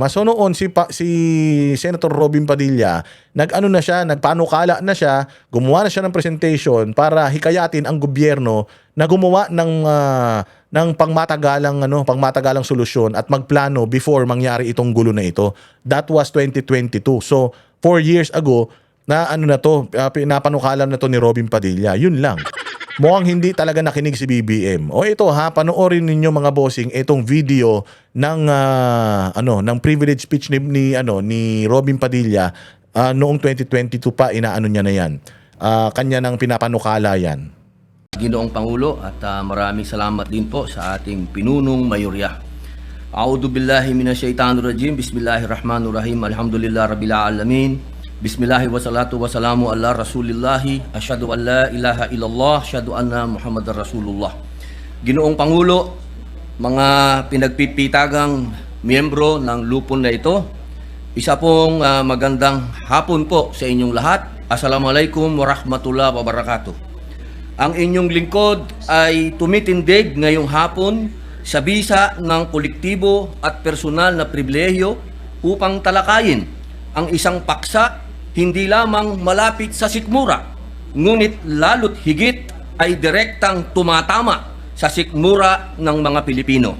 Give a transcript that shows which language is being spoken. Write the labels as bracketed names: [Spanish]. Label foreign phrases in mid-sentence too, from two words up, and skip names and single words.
[Filipino] So noon si Senator Robin Padilla, nagpanukala na siya, gumawa na siya ng presentation para hikayatin ang gobyerno na gumawa ng pangmatagalang solusyon at magplano before mangyari itong gulo na ito. [English] That was 2022. So 4 years ago [Filipino] na pinapanukala na to ni Robin Padilla. Yun lang. Mukhang hindi talaga nakinig si BBM. O ito panoorin ninyo mga bossing itong video ng privilege speech ni Robin Padilla noong 2022 pa, inaano niya na yan. Kanya nang pinapanukala yan. Ginoong Pangulo, at maraming salamat din po sa ating pinunong mayorya. [Arabic] أعوذ بالله من الشيطان الرجيم. بسم الله الرحمن الرحيم. الحمد لله رب العالمين. بسم الله والصلاة والسلام على رسول الله. أشهد أن لا إله إلا الله، أشهد أن محمدا رسول الله. [Filipino] Ginoong Pangulo, mga pinagpipitagang miyembro ng lupon na ito, isa pong magandang hapon po sa inyong lahat. [Arabic] السلام عليكم ورحمة الله وبركاته. [Filipino] Ang inyong lingkod ay tumitindig ngayong hapon sa bisa ng kolektibo at personal na pribilehyo upang talakayin ang isang paksa hindi lamang malapit sa sikmura, ngunit lalo't higit ay direktang tumatama sa sikmura ng mga Pilipino.